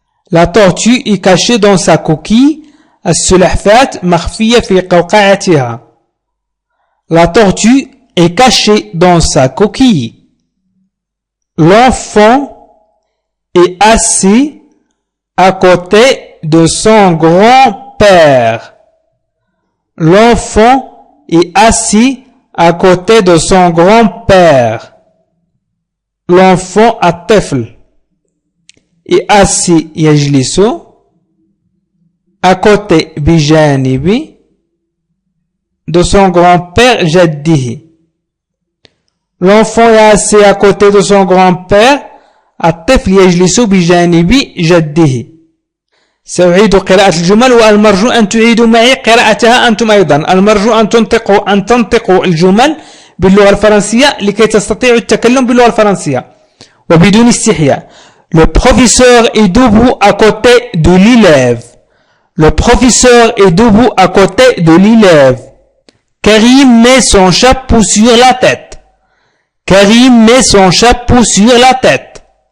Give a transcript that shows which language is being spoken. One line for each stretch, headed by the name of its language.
French: La tortue est cachée dans sa coquille.
Arabic: السلحفاة مخفية في قوقعتها.
French: La tortue est cachée dans sa coquille. L'enfant est assis à côté de son grand-père. L'enfant est assis à côté de son grand-père. L'enfant
Arabic: الطفل
French: est assis
Arabic: يجلس
French: à côté
Arabic: بجانب
French: de son grand-père
Arabic: جده.
French: L'enfant est assis à côté de son grand-père.
Arabic: الطفل يجلس بجانب جده. سأعيد قراءة الجمل والمرجو أن تعيدوا معي قراءتها أنتم أيضا. المرجو أن تنطقوا الجمل باللغة الفرنسية لكي تستطيعوا التكلم باللغة الفرنسية وبدون استحياء.
French: Le professeur est debout à côté de l'élève. Le professeur est debout à côté de l'élève. Karim met son chapeau sur la tête. Karim met son chapeau sur la tête.